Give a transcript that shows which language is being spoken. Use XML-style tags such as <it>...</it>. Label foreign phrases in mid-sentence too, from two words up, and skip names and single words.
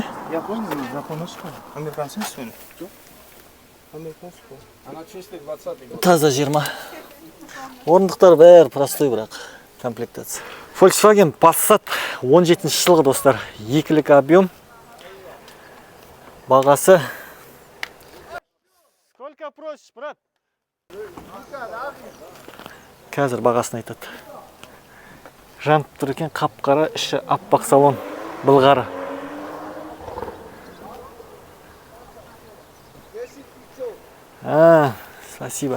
<ru>Японский. Американский сөйлі. Американский.</ru> <kk>Ана чистый 20. Таза 20. Орындықтар бәрі простой бірақ комплектация. Volkswagen Passat 17 жылғы, достар. Екілік объем. Бағасы.</kk> <ru>Сколько просишь, брат?</ru> <kk>Қазір бағасын айтады. Жанып тұр екен, қап-қара, іші аппақ салон, былғары.</kk> <ru>Спасибо.</ru>